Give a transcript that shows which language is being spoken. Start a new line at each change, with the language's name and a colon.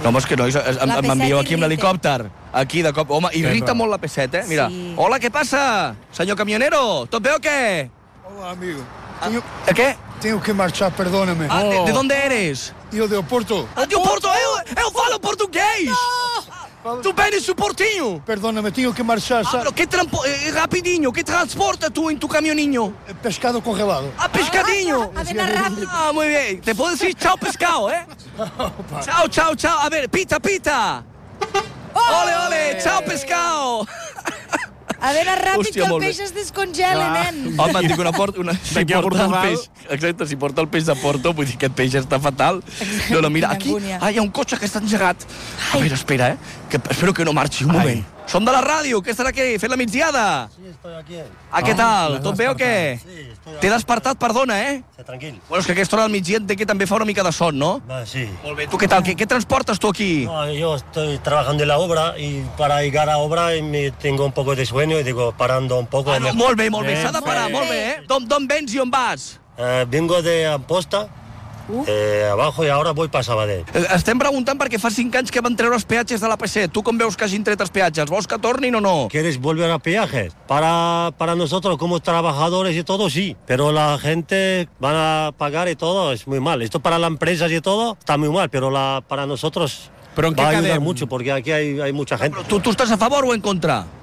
Catalan: No, home, és que nois, m'envieu aquí amb l'helicòpter. Aquí, de cop, home, irrita molt la P7, Mira, hola, què passa, senyor camionero? Tot bé o què?
Spanish: Hola, amigo.
Catalan: A què?
Spanish: Tengo que marchar, perdóname. De dónde eres? Yo de Oporto. De Oporto?
Portuguese: Eu falo português!
Spanish: Tu vienes su portiño. Perdona, me tengo que marchar. Ah, pero qué trampo... rapidinho, ¿qué transporta tú en tu camioninho? Pescado congelado. Ah, pescadinho. A ver, muy bien. Te puedo decir chao pescado, Chao, chao, chao. A ver, pita, pita. Ole, ole, chao pescado.
Catalan: A veure, ràpid, hòstia, que el peix es descongela, nen. Home, dic una porta... Si porta Portugal... el peix... Exacte, si porta el peix de Porto, vull dir que aquest peix està fatal. Exacte. No, mira, aquí... Ai, hi ha un cotxe que està engegat. Ai. A veure, espera, Que espero que no marxi un moment. Som de la ràdio, què estarà aquí? Fent la migdiada?
Spanish: Sí, estoy aquí.
Catalan: Ah, què tal? Tot bé o què?
Spanish: Sí, estoy aquí.
Catalan: T'he despertat, perdona, Sí, tranquil. Bueno, és que aquesta hora del migdia té que també fa una mica de son, no? Sí. Molt bé. Tu què tal? Què transportes tu aquí?
Spanish: No, yo estoy trabajando en la obra y para llegar a obra me tengo un poco de sueño y digo, parando un poco...
Catalan: Ah, no, molt bé, molt bé, s'ha de parar, molt bé, D'on vens i on vas?
Spanish: Vengo de Amposta. Abajo y ahora voy para Sabadell.
Catalan: Estem preguntant perquè fa 5 anys que van treure els peatges de la P7. Tu com veus que hagin tret els peatges? Vols que tornin o no?
Spanish: ¿Quieres volver a peajes? Para nosotros como trabajadores y todo, sí. Pero la gente van a pagar y todo, es muy mal. Esto para las empresas y todo está muy mal, pero para nosotros va a ayudar mucho porque aquí hay mucha gente. ¿Tú estás a favor o en contra?